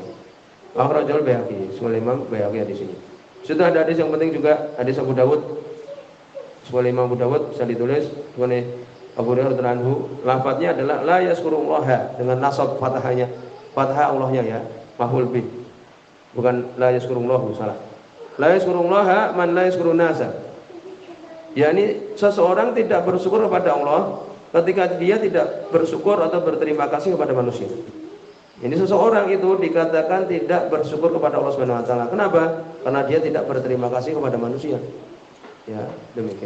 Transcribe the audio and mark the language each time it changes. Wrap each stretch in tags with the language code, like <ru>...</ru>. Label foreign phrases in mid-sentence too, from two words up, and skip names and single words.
<id>Akhrajul Baihaqi, Sunan Imam Baihaqi di sini. Sudah ada hadis yang penting juga, hadis Abu Dawud. Sunan Imam Abu Dawud bisa ditulis oleh Abu Hurairah</id> <ar>رضي الله عنه,</ar> <id>lafadznya adalah</id> <ar>لا يشكر الله,</ar> <id>dengan nasab fathahnya, fathah Allahnya ya,</id> <ar>مفعول به.</ar> <id>Bukan</id> <ar>لا يشكر الله,</ar> <id>salah.</id> <ar>لا يشكر الله من لا يشكر الناس.</ar> <id>Yani seseorang tidak bersyukur kepada Allah ketika dia tidak bersyukur atau berterima kasih kepada manusia. Ini seseorang itu dikatakan tidak bersyukur kepada Allah</id> <ar>سبحانه وتعالى.</ar> <id>Kenapa? Karena dia tidak berterima kasih kepada manusia. Ya, demikian.</id>